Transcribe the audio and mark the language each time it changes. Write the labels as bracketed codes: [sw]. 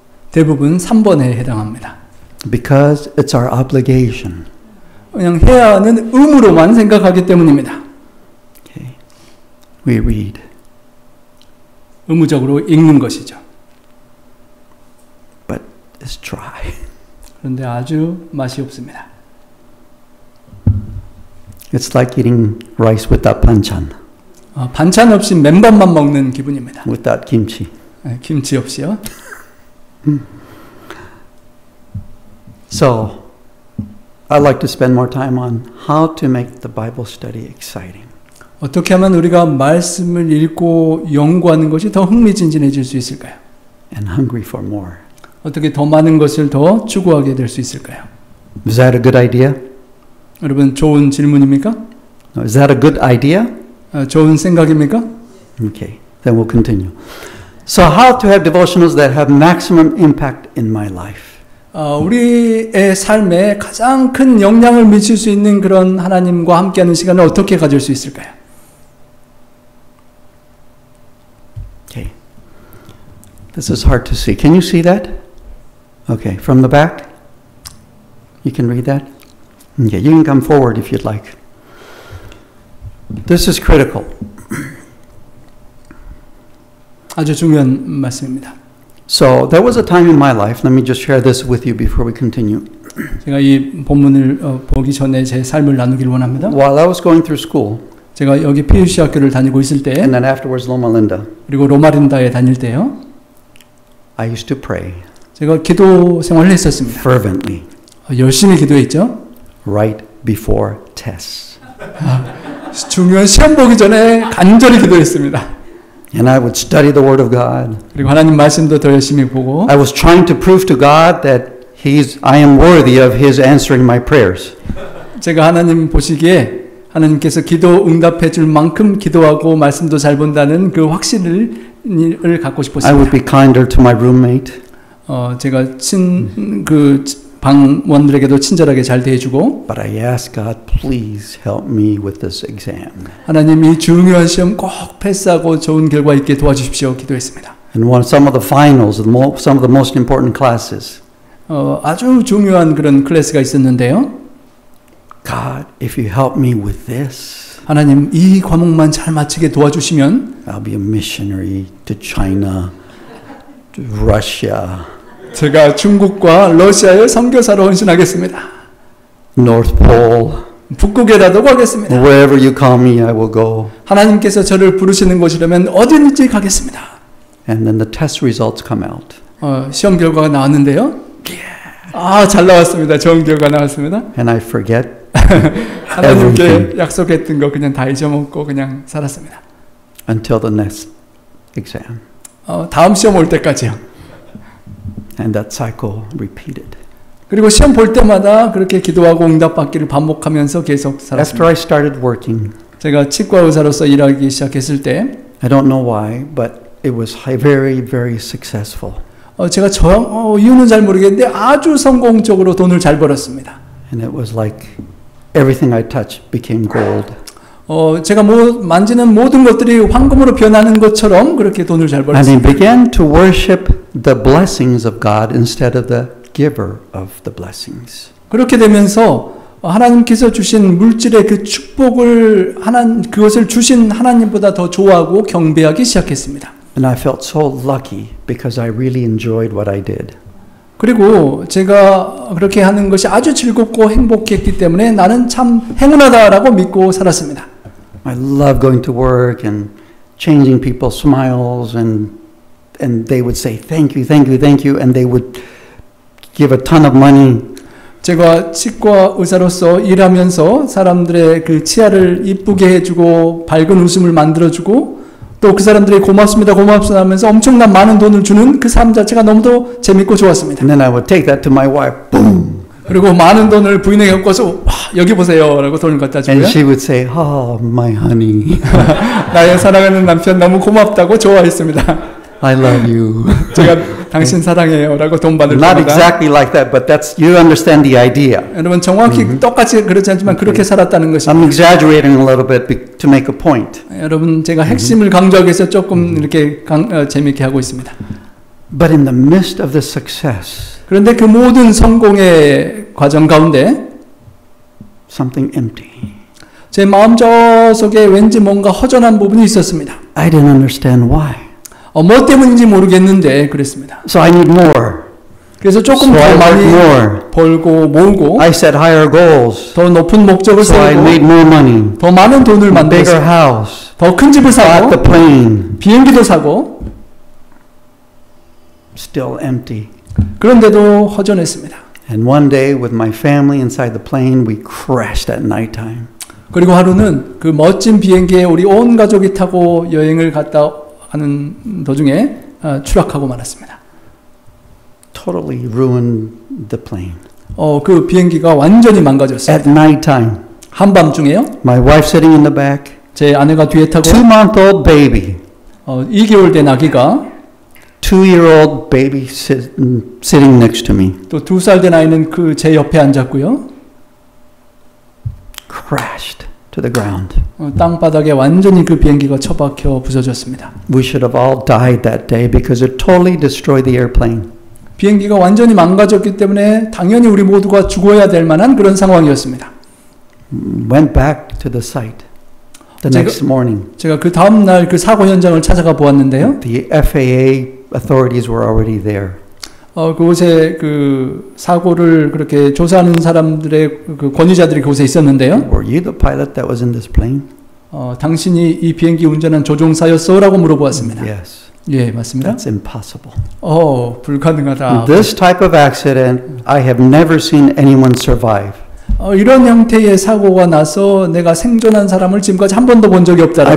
[ko] 대부분 3번에 해당합니다. [en] Because it's our obligation. [ko] 그냥 해야 하는 의무로만 생각하기 때문입니다. [en] Okay. We read. [ko] 의무적으로 읽는 것이죠. [en] But it's dry. [ko] 그런데 아주 맛이 없습니다. [en] It's like eating rice without banchan. [ko] 반찬 없이 맨밥만 먹는 기분입니다. [en] Without kimchi. [ko] 김치 없이요. [en] So, I'd like to spend more time on how to make the Bible study exciting. [ko] 어떻게 하면 우리가 말씀을 읽고 연구하는 것이 더 흥미진진해질 수 있을까요? [en] And hungry for more. [ko] 어떻게 더 많은 것을 더 추구하게 될 수 있을까요? [en] Is that a good idea? [ko] 여러분 좋은 질문입니까? [en] Is that a good idea? [ko] 좋은 생각입니까? [en] Okay, then we'll continue. So how to have devotionals that have maximum impact in my life? 우리의 삶에 가장 큰 영향을 미칠 수 있는 그런 하나님과 함께하는 시간을 어떻게 가질 수 있을까요? Okay. This is hard to see. Can you see that? Okay, from the back? You can read that? Okay, you can come forward if you'd like. This is critical. [ko] 아주 중요한 말씀입니다. [en] So there was a time in my life, let me just share this with you before we continue. [ko] 제가 이 본문을 보기 전에 제 삶을 나누기를 원합니다. [en] While I was going through school, [ko] 제가 여기 PUC 학교를 다니고 있을 때 [en] and then afterwards Loma Linda, [ko] 그리고 로마린다에 다닐 때요. [en] I used to pray [ko] 제가 기도 생활을 했었습니다. [en] fervently [ko] 열심히 기도했죠. [en] right before tests. [ko] 중요한 시험 보기 전에 간절히 기도했습니다. [en] And I would study the Word of God. [ko] 그리고 하나님 말씀도 더 열심히 보고 [en] I was trying to prove to God that I am worthy of His answering my prayers. [ko] 제가 하나님 보시기에 하나님께서 기도 응답해 줄 만큼 기도하고 말씀도 잘 본다는 그 확신을 갖고 싶었습니다. [en] I would be kinder to my roommate. [ko] 제가 그 방원들에게도 친절하게 잘 대해주고. [en] But I asked God, please help me with this exam. [ko] 하나님 이 중요한 시험 꼭 패스하고 좋은 결과 있게 도와주십시오. 기도했습니다. [en] And some of the finals, some of the most important classes. [ko] 아주 중요한 그런 클래스가 있었는데요. [en] God, if you help me with this, [ko] 하나님 이 과목만 잘 마치게 도와주시면 [en] I'll be a missionary to China, to Russia, [ko] 제가 중국과 러시아의 선교사로 헌신하겠습니다. [en] North Pole, [ko] 북극에라도 가겠습니다. [en] wherever you call me, I will go. [ko] 하나님께서 저를 부르시는 곳이라면 어디든지 가겠습니다. [en] And then the test results come out. [ko] 시험 결과가 나왔는데요. 잘 나왔습니다. 좋은 결과 나왔습니다. [en] And I forget [ko] 하나님께 [en] everything. [ko] 약속했던 거 그냥 다 잊어먹고 그냥 살았습니다. [en] Until the next exam. [ko] 다음 시험 올 때까지요. [en] And that cycle repeated. [ko] 그리고 시험 볼 때마다 그렇게 기도하고 응답받기를 반복하면서 계속 [en] After [ko] 살았습니다. [en] I started working, [ko] 제가 치과 의사로서 일하기 시작했을 때 [en] I don't know why, but it was very, very successful. [ko] 제가 이유는 잘 모르겠는데 아주 성공적으로 돈을 잘 벌었습니다. [en] And it was like everything I touched became gold. [ko] 제가 만지는 모든 것들이 황금으로 변하는 것처럼 그렇게 돈을 잘 [en] And I [ko] 벌었습니다. [en] began to worship the blessings of God instead of the giver of the blessings. [ko] 그렇게 되면서 하나님께서 주신 물질의 그 축복을 그것을 주신 하나님보다 더 좋아하고 경배하기 시작했습니다. [en] And I felt so lucky because I really enjoyed what I did. [ko] 그리고 제가 그렇게 하는 것이 아주 즐겁고 행복했기 때문에 나는 참 행운하다라고 믿고 살았습니다. [en] I love going to work and changing people's smiles and they would say thank you, thank you, thank you and they would give a ton of money. [ko] 제가 치과 의사로서 일하면서 사람들의 그 치아를 이쁘게 해주고 밝은 웃음을 만들어주고 또 그 사람들이 고맙습니다, 고맙습니다 하면서 엄청난 많은 돈을 주는 그 삶 자체가 너무도 재밌고 좋았습니다. [en] And then I would take that to my wife. Boom. [ko] 그리고 많은 돈을 부인에게 갖고서 와, 여기 보세요 라고 돈을 갖다 주고요. [en] And she would say, oh, my honey. [ko] 나의 사랑하는 남편 너무 고맙다고 좋아했습니다. [en] I love you. [ko] 제가 당신 사랑해요 라고 돈 받을 [en] Not [ko] 때마다 [en] exactly like that, but you understand the idea. [ko] 여러분 정확히 똑같이 그렇지 않지만 그렇게 살았다는 것입니다. [en] I'm exaggerating a little bit to make a point. [ko] 여러분 제가 핵심을 강조하기 위해서 조금 이렇게 재미있게 하고 있습니다. [en] But in the midst of the success, [ko] 그런데 그 모든 성공의 과정 가운데 [en] something empty. [ko] 제 마음 속에 왠지 뭔가 허전한 부분이 있었습니다. [en] I didn't understand why. [ko] 뭐 때문인지 모르겠는데 그랬습니다. [en] So I need more. [ko] 그래서 조금 [en] So I [ko] 더 많이 [en] worked more. [ko] 벌고 모으고 [en] I set higher goals. [ko] 더 높은 목적을 [en] So I made [ko] 세우고 [en] more money. [ko] 더 많은 돈을 [en] A bigger [ko] 만들었어요. [en] house. [ko] 더 큰 집을 [en] Bought the [ko] 사고 [en] plane. [ko] 비행기도 사고 [en] Still empty. [ko] 그런데도 허전했습니다. [en] And one day with my family inside the plane, we crashed at nighttime. [ko] 그리고 하루는 그 멋진 비행기에 우리 온 가족이 타고 여행을 갔다 하는 도중에 추락하고 말았습니다. [en] Totally ruined the plane. [ko] 그 비행기가 완전히 망가졌어요. [en] At nighttime. [ko] 한밤중에요. [en] My wife sitting in the back. [ko] 제 아내가 뒤에 타고 [en] 2-month-old baby. [ko] 2개월 된 아기가 [en] 2-year-old baby sitting next to me. [ko] 또 2살 된 아이는 그 제 옆에 앉았고요. [en] Crashed to the ground. [ko] 땅바닥에 완전히 그 비행기가 처박혀 부서졌습니다. [en] We should have all died that day because it totally destroyed the airplane. [ko] 비행기가 완전히 망가졌기 때문에 당연히 우리 모두가 죽어야 될 만한 그런 상황이었습니다. [en] Went back to the site the next morning. [ko] 제가 그 다음 날 그 사고 현장을 찾아가 보았는데요. [en] The FAA authorities were already there. [ko] 그곳에 그 사고를 그렇게 조사하는 사람들의 그 권위자들이 그곳에 있었는데요. [en] Were you the pilot that was in this plane? [ko] 당신이 이 비행기 운전한 조종사였어라고 물어보았습니다. [en] Yes. [ko] 예, 맞습니다. [en] That's impossible. [ko] 불가능하다. [en] This type of accident, I have never seen anyone survive. [ko] 이런 형태의 사고가 나서 내가 생존한 사람을 지금까지 한 번도 본 적이 없다라고